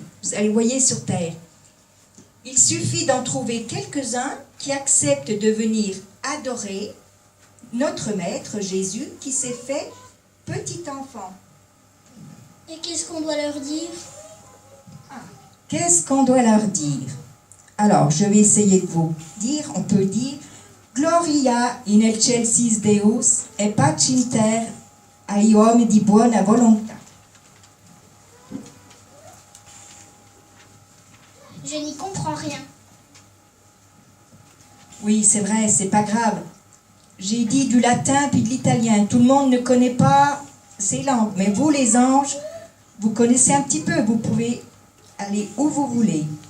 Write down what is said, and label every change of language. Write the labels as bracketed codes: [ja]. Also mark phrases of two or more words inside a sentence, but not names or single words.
[fr] Vous allez voyez sur terre. Il suffit d'en trouver quelques-uns qui acceptent de venir adorer notre Maître Jésus qui s'est fait petit enfant. Et qu'est-ce qu'on doit leur dire? Qu'est-ce qu'on doit leur dire? Alors, je vais essayer de vous dire, on peut dire [la] Gloria in excelsis Deus et pax in terra [it] ai uomini di buona volontà. [fr] Je n'y comprends rien. Oui, c'est vrai, c'est pas grave. J'ai dit du latin puis de l'italien. Tout le monde ne connaît pas ces langues. Mais vous, les anges, vous connaissez un petit peu. Vous pouvez aller où vous voulez.